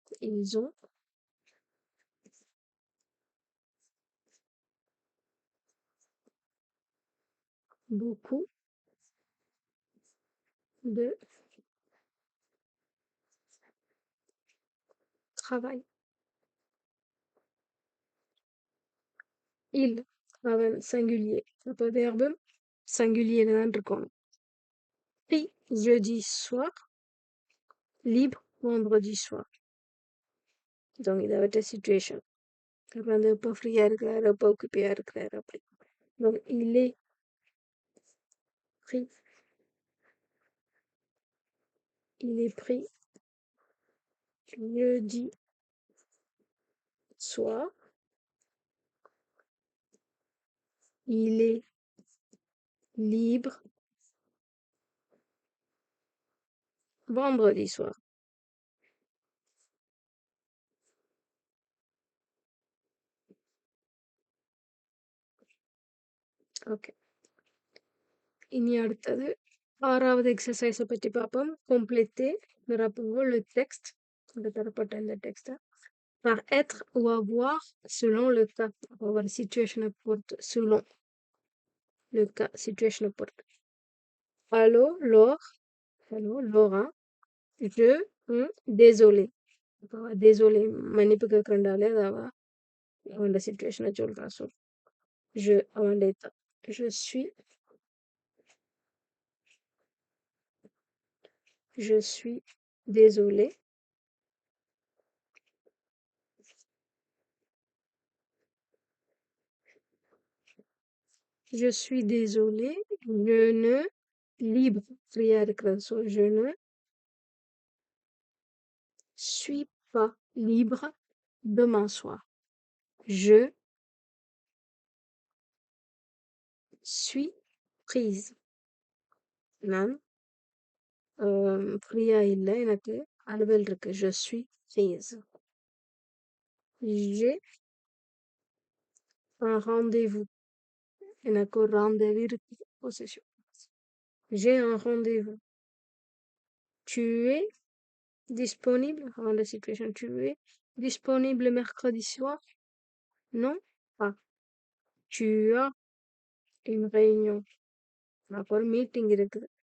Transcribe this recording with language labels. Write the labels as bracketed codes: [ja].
[fr] Ils ont beaucoup de travail. Il [ta] அவன் [fr] singulier. [ta] அப்போ [fr] verbe singulier [ta] தான் இருக்கணும். [fr] Free jeudi soir, libre vendredi soir. Donc [ta] இது அவற்ற situation. அப்போ வந்து எப்போ ஃப்ரீயா இருக்கிறாரு, எப்போ ஒக்குப்பியா இருக்கிறாரு அப்படி. [fr] Donc il est free il est pris jeudi soir. Il est libre vendredi soir. [ta] Okay. இனி அடுத்தது 6வது எக்ஸர்சைஸை பற்றி பார்ப்போம். [fr] compléter [ta] நிரப்புங்க [fr] le texte [ta] இந்த தரப்பட்ட இந்த டெக்ஸ்ட்டை [fr] par être ou avoir selon le cas. [ta] அப்போ ஒரு சுச்சுவேஷனை பொறுத்து [fr] selon le cas [ta] சுச்சுவேஷனை பொறுத்து. [fr] Allô, Laure. Allô, Laura. Je, désolé. [ta] அப்போ désolé மன்னிப்பு கேட்கறண்டாலே அது அவனோட சுச்சுவேஷனை சொல்றான். சொல் [fr] je [ta] அவன் டேத்தா [fr] je suis désolé. Je suis désolé. Je ne libre [ta] ஃப்ரீயா இருக்கிறது. [fr] ஸோ je ne suis pas libre demain soir. Je suis prise. [ta] நான் ஃப்ரீயா இல்லை, எனக்கு அலுவல் இருக்கு. [fr] je suis prise. J'ai un rendez-vous. [ta] எனக்கு ஒரு rendez-vous இருக்கு. [fr] Possession. J'ai un rendez-vous. Tu es disponible dans la situation. Tu es disponible mercredi soir? Non? Ah. Tu as une réunion. [ta] எனக்கு ஒரு மீட்டிங் இருக்குது.